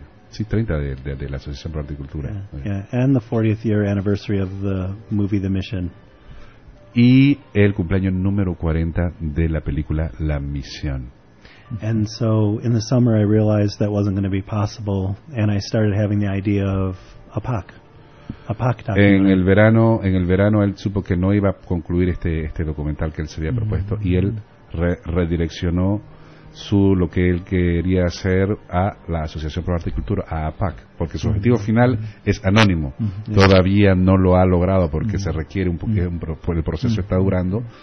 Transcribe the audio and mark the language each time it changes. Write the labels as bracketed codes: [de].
[es] Sí, 30 de la Asociación Pro Arte y Cultura. [en] Yeah. Yeah. And the 40th year anniversary of the movie The Mission. [es] Y el cumpleaños número 40 de la película La Misión. [en] And so in the summer I realized that wasn't going to be possible and I started having the idea of APAC. APAC documentary. [es] En el verano él supo que no iba a concluir este documental que él se había propuesto y él redireccionó lo que él quería hacer a la Asociación Pro Arte y Cultura, a APAC, porque su objetivo final es Anónimo. Todavía no lo ha logrado porque se requiere un poco, el proceso está durando.